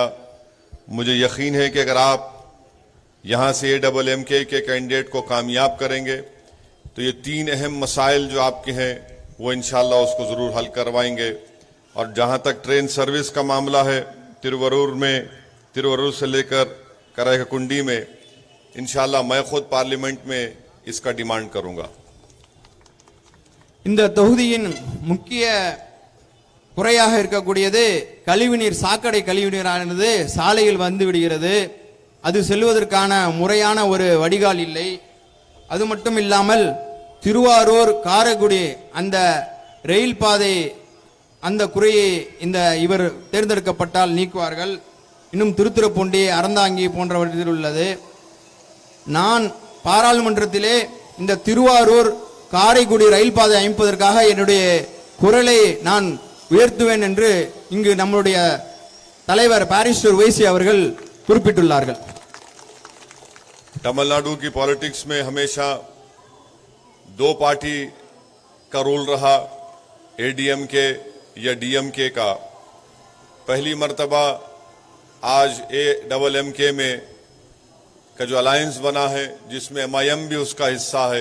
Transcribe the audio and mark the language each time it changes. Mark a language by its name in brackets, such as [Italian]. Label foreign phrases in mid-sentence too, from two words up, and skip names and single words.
[Hindi] मुझे यकीन है कि अगर आप यहाँ से एडब्ल्यूएमके के कैंडिडेट को कामयाब करेंगे तो ये 3 अहम मसाइल जो आपके हैं वो [Arabic] إن شاء الله [Hindi] उसको ज़रूर हल करवाएंगे। और जहाँ तक [English] train service [Hindi] का मामला है, तिरुवरूर से लेकर कराईकुंडी में [Arabic] إن شاء الله [Hindi] मैं खुद पार्लियामेंट में इसका डिमांड करूंगा। [Tamil] இந்த தொகுதியின் முக்கிய குறையாக இருக்கக்கூடியது கழிவுநீர், சாக்கடை கழிவுநீரானது சாலையில் வந்து விடுகிறது. அது செல்வதற்கான முறையான ஒரு வடிகால் இல்லை. அது மட்டும் இல்லாமல் திருவாரூர் காரைக்குடி அந்த ரயில் பாதை அந்த குறையை இந்த இவர் தேர்ந்தெடுக்கப்பட்டால் நீக்குவார்கள். இன்னும் திருத்துறைப்பூண்டி, அறந்தாங்கி போன்றவற்றில் உள்ளது. நான் பாராளுமன்றத்திலே இந்த திருவாரூர் காரைக்குடி ரயில் பாதை அமைப்பதற்காக என்னுடைய குரலை நான் உயர்த்துவேன் என்று இங்கு நம்முடைய தலைவர் பாரிஸ்டர் வைசி அவர்கள் குறிப்பிட்டுள்ளார்கள். [Hindi] तमिलनाडु की पॉलिटिक्स में हमेशा 2 पार्टी का रूल रहा, एडीएमके या डीएमके का। पहली मर्तबा आज एडब्ल्यूएमके में का जो अलायंस बना है जिसमें एमआईएम भी उसका हिस्सा है।